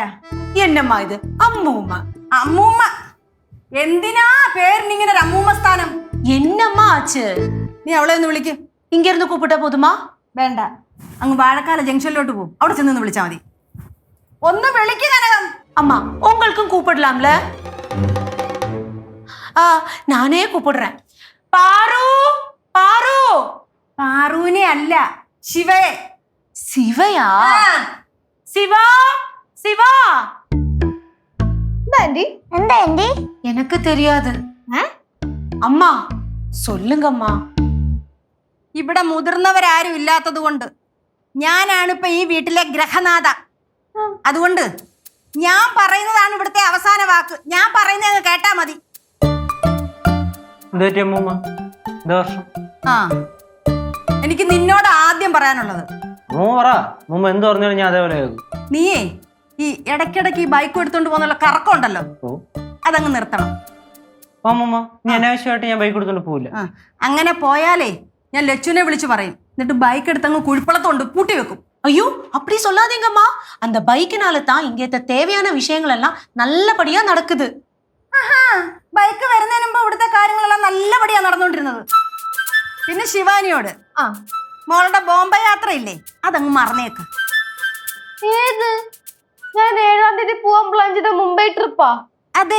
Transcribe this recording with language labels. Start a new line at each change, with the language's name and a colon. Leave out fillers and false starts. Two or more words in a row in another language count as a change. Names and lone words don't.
Tamil: என்னம்மா இது? അമ്മൂമ്മ.
Malayalam: അമ്മൂമ്മ. എന്തിനാ പേരിനിങ്ങനെ ഒരു അമ്മൂമ്മ സ്ഥാനം?
Tamil: என்னம்மா ஆச்சு?
Malayalam: നീ അവളെ ഒന്ന് വിളിക്ക്.
Tamil: இங்க இருந்து கூப்பிட்டா போதுமா?
Malayalam: വേണ്ട, അങ്ങ് വാഴക്കാല ജംഗ്ഷനിലോട്ട് പോകും, അവിടെ ചെന്ന് വിളിച്ചാൽ മതി. ഒന്ന് വിളിക്ക് കനകം.
Tamil: அம்மா உங்களுக்கும் கூப்பிடலாம்ல? நானே கூப்பிடுறேன். பாரு பாரு.
Malayalam: പാറുവിനെ അല്ല, ശിവയെ.
Tamil: சிவையா? சிவா சிவா.
Malayalam: എന്താ ആന്റി?
Tamil: எனக்கு தெரியாது. அம்மா சொல்லுங்கம்மா.
Malayalam: ഇവിടെ മുതിർന്നവരാരും ഇല്ലാത്തത് കൊണ്ട് ഞാനാണിപ്പോ ഈ വീട്ടിലെ ഗ്രഹനാഥ. അതുകൊണ്ട് ഞാൻ പറയുന്നതാണ് ഇവിടുത്തെ അവസാന വാക്ക്. ഞാൻ പറയുന്നത് കേട്ടാ മതി. ആ, എനിക്ക് നിന്നോട് ആദ്യം പറയാനുള്ളത്, നീയേ ഈ ഇടയ്ക്കിടയ്ക്ക് ഈ ബൈക്ക് എടുത്തോണ്ട് പോകുന്നുള്ള കറക്കം ഉണ്ടല്ലോ, അതങ്ങ് നിർത്തണം. അങ്ങനെ പോയാലേ ഞാൻ ലച്ചുവിനെ വിളിച്ചു പറയും. എന്നിട്ട് ബൈക്ക് എടുത്തങ്ങ് കുഴിപ്പളത്തോണ്ട് പൂട്ടി വെക്കും.
Tamil: ஐயோ அப்படி சொல்லாதீங்கம்மா. அந்த பைக்கினால தான் இங்க தேவையான விஷயங்கள் எல்லாம் நல்லபடியா நடக்குது.
Malayalam: ബൈക്ക് വരുന്നതിന് മുമ്പ് ഇവിടുത്തെ കാര്യങ്ങളെല്ലാം നല്ലപടിയാ നടന്നുകൊണ്ടിരുന്നത്. പിന്നെ ശിവാനിയോട് മോളുടെ ബോംബെ യാത്ര ഇല്ലേ, അതങ്ങ് മറന്നേക്ക്. ഏത്? ഞാൻ 7-ാം തീയതി പോവാൻ പ്ലാൻ ചെയ്ത മുംബൈ ട്രിപ്പാ? അതെ.